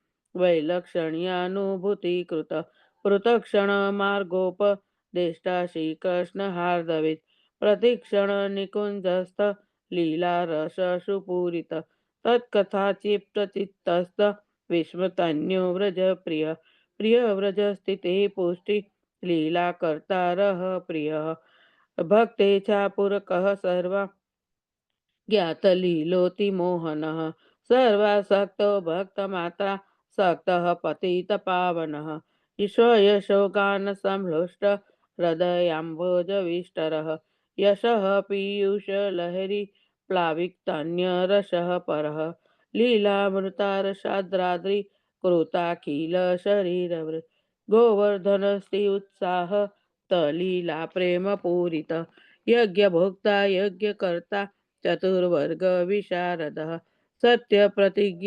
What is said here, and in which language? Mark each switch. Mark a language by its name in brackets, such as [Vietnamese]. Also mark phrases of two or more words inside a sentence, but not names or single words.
[Sanskrit] વૈલક્ષણ્યાનુભૂતિકૃત પૃથક્ષણ માર્ગોપદેષ્ટા શ્રી કૃષ્ણ હાર્દવિત પ્રતિક્ષણ નિકુંજસ્થ લીલા રસ સુપૂરિત તત્કથા ચિત્તસ્થ વિસ્મતન્યો વ્રજ પ્રિય प्रियव्रज स्थिते पुष्टि लीला कर्तारः प्रियः भक्तेच्छापूरकः सर्वा ज्ञातलीलोति मोहनः सर्वासक्तो भक्तमात्रा सक्तः पतितपावनः ईश्वयशोगानसंहृष्ट हृदयाम्भोजविष्टरः यशः पीयूषलहरी प्लाविक्तन्यरसः परः लीलामृतारसाद्राद्रि कृताखिल शरीरवृत् गोवर्धनस्ति उत्साह तलीला प्रेम पूरित यज्ञभोक्ता यज्ञकर्ता चतुर्वर्ग विशारदः सत्यप्रतिज्ञ